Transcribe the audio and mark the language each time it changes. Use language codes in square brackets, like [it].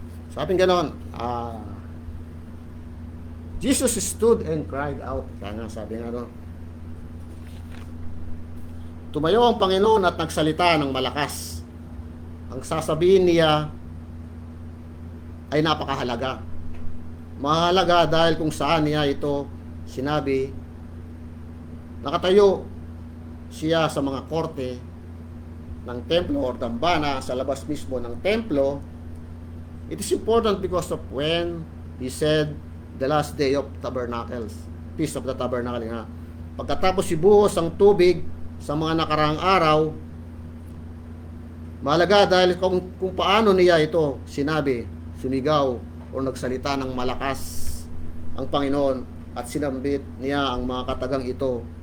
[tl] Sabi ganon, [en] Jesus stood and cried out. [tl] Kaya nga, sabi nga doon. Tumayo ang Panginoon at nagsalita ng malakas. Ang sasabihin niya ay napakahalaga. Mahalaga dahil kung saan niya ito sinabi. Nakatayo siya sa mga korte ng templo or dambana sa labas mismo ng templo. [en] It is important because of when he said the last day of tabernacles, Feast of the Tabernacle nga. [tl] Pagkatapos ibuhos ang tubig sa mga nakaraang araw, mahalaga dahil kung paano niya ito sinabi, sumigaw o nagsalita ng malakas ang Panginoon at sinambit niya ang mga katagang ito.